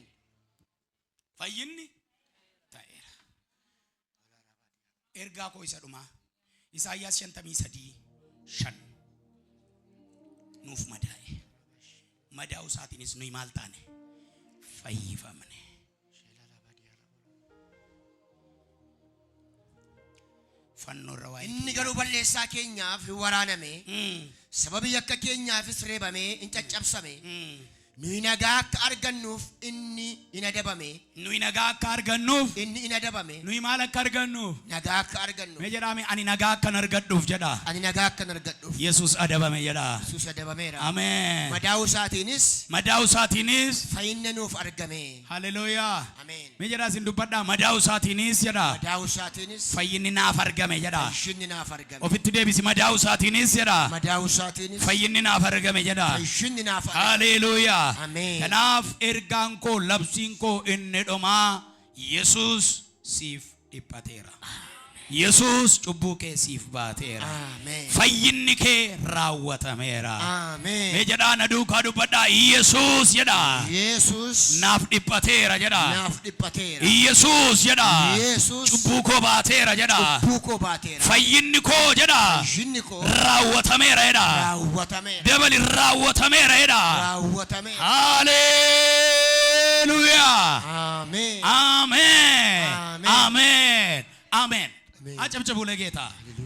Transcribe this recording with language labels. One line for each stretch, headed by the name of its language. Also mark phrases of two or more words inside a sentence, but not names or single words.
Oromo: ፈይኒ ታኤራ ኤርጋ ኮይሰዱማ ኢሳይያስ 53 ሸን ኑፍ መዳይ መዳው ሳቲንስ ነው ይማልታኔ ፈይፈምኔ ፈኖ ረዋይ inni garuu balleessaa keenyaaf waraaname sababii yakka keenyaafis reebame incaccabsame nuyi nagaa akka argannuuf inni inadabame nuyi nagaa akka argannuuf inni inadabame nuyi maal akka argannuuf nagaa akka argannuuf mee jedhaame ani nagaa akka argadhuuf jedha ani nagaa akka argadhuuf Yesuus adabame jedha Yesuus adabameera
Amharic: አሜን
Oromo: madaa'u isaatiinis fayyinni nuuf argame
Amharic: ሃሌሉያ አሜን
Oromo: mee jedhaa sin dubbadhaa madaa'u isaatiinis jedha madaa'u isaatiinis fayyinni naaf argame jedha fayyinni naaf argame ofitti deebisi madaa'u isaatiinis jedha madaa'u isaatiinis fayyinni naaf argame jedha fayyinni naaf argame
Amharic: ሃሌሉያ አሜን
Oromo: kanaaf ergaan koo labsiin koo inni dhumaa Yesuus siif dhiphateera Yesuus cubbuu kee siif baateera fayyinni kee raawwatameera mee jedhaa na duukaa dubbadhaa Yesuus jedha Yesuus naaf dhiphateera jedha naaf dhiphateera Yesuus jedha Yesuus cubbuu koo baateera jedha cubbuu koo baateera fayyinni koo jedha fayyinni koo raawwatameera jedha raawwatameera dabali raawwatameera jedha raawwatameera
Amharic: ሃሌሉያ አሜን አሜን አሜን አሜን አሜን አጨብጭቡ ለጌታ